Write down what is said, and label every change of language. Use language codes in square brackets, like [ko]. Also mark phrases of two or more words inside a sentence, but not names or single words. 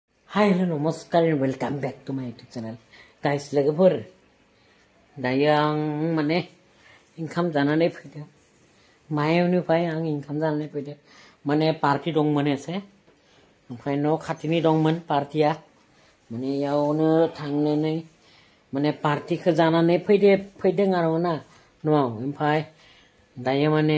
[en] Hi, hello, namaskar and welcome back to my YouTube channel. Guys, [brx] लोगोफोर दायो आं माने ओंखाम जानानै फैदों मायावनिफ्राय आं ओंखाम जानानै फैदों माने पार्टी दंमोन एसे ओमफ्राय न' खाथिनि दंमोन पार्टीया माने यावनो थांनानै माने पार्टीखौ जानानै फैदों आरो ना न'आव ओमफ्राय दायो माने